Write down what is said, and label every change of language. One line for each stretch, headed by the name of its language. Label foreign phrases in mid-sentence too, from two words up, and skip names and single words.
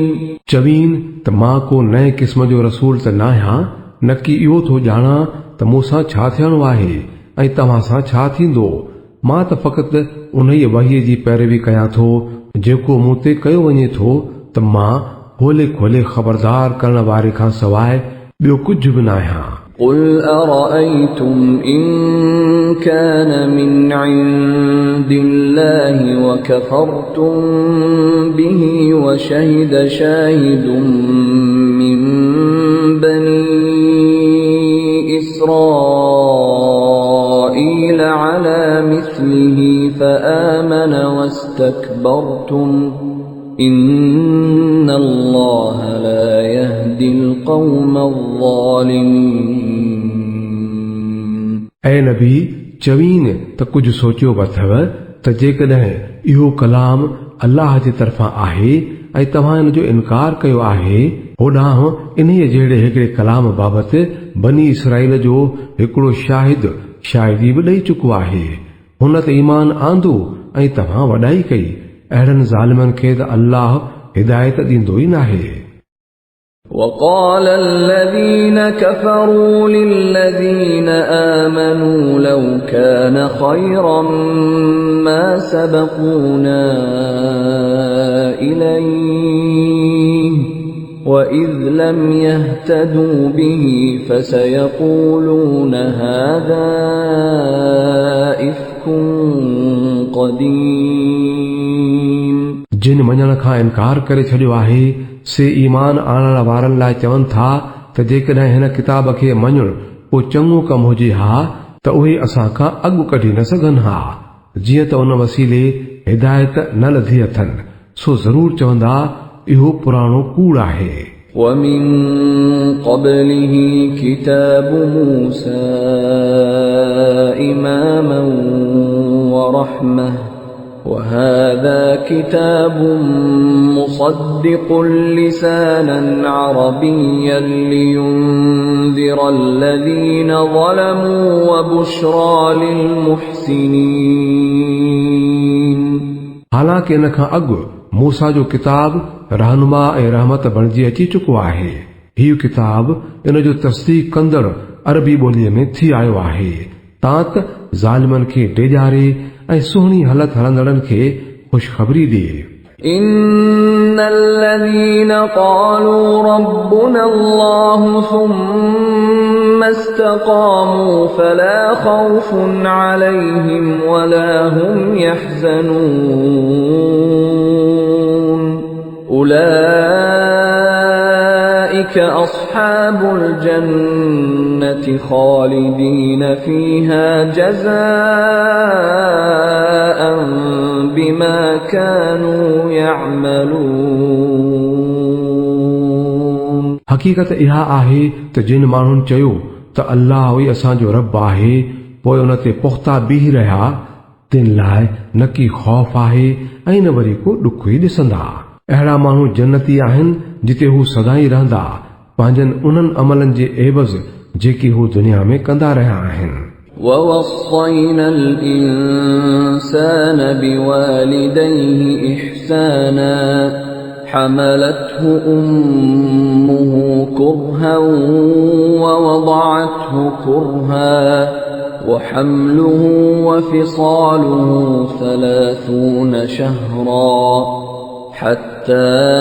Sindhi: चवीन त मां को नए क़िस्म जो रसूल त न आहियां, न कि इहो थो ॼाणा त मूंसां छा थियणो आहे ऐं तव्हां सां छा थींदो। मां त फ़क़ति उन ई वहीअ जी पैरवी कयां थो जेको मूं ते कयो वञे थो, त मां खोले खोले ख़बरदार करण वारे खां सवाइ ॿियो कुझु बि न आहियां.
Arabic: قل أرأيتم إن كان من عند الله وكفرتم به وشهد شاهد من بني إسرائيل على مثله فآمن واستكبرتم إن الله لا يهدي القوم الظالمين.
Sindhi: ऐं नबी चवीन त कुझु सोचियो बि अथव त जेकॾहिं इहो कलाम अल्लाह जे तरफ़ां आहे ऐं तव्हां इन जो इनकार कयो आहे, होॾांहुं इन्हीअ जहिड़े हिकिड़े कलाम बाबति बनी इसराईल जो हिकिड़ो शाहिदी बि ॾेई चुको आहे, हुन ते ईमान आंदो ऐं तव्हां वॾाई कई, अहिड़नि ज़ालिमनि खे त अल्लाह हिदायत ॾींदो ई नाहे.
Arabic: وقال الذين كفروا للذين آمنوا لو كان خيرا ما سبقونا إليه وإذ لم يهتدوا به فسيقولون هذا إفك قديم.
Sindhi: जिन मञण खां इनकार करे छॾियो आहे से ईमान आणण वारनि लाइ चवनि था त जेकॾहिं हिन किताब खे मञणु को चङो कमु हुजे हा त उहे असां खां अॻु कढी न सघनि हा. जीअं त उन वसीले हिदायत न लधी अथनि, सो ज़रूर चवंदा इहो पुराणो कूड़ आहे.
Arabic: ومن قبله كتاب موسى إماما ورحمة وهذا كتاب مصدق لسانا عربيا لينذر الذين ظلموا وبشرى للمحسنين.
Sindhi: हालांकि इन खां अॻु मूसा जो किताब रहनुमा ऐं रहमत बणिजी अची चुको आहे. हीउ किताब इन जो तस्दीक कंदड़ अरबी ॿोलीअ में थी आयो आहे, तां त ज़ालिमनि खे डेॼारे ऐं सुहिणी हलत हलंदड़नि खे ख़ुशख़बरी ॾिए.
Arabic: إن الذين قالوا ربنا الله ثم استقاموا فلا خوف عليهم ولا هم يحزنون أولئك أصحاب الجنة خالدين فيها جزاء بما كانوا يعملون.
Sindhi: हक़ीक़त इहा आहे त जिन माण्हुनि चयो त अल्लाह ई असांजो रब आहे, पोइ उन ते पुख़्ता बीह रहिया, तिन लाइ न की ख़ौफ़ आहे ऐं न वरी को ॾुख ई ॾिसंदा. अहिड़ा माण्हू जन्नती आहिनि जिते हू सदाई रहंदा, पंहिंजनि उन्हनि अमलनि जे एवज़ जेकी हू दुनिया में कंदा रहिया आहिनि.
Arabic: ووصينا الإنسان بوالديه إحسانا حملته أمه كرها ووضعته كرها وحمله وفصاله 30 شهرا حتى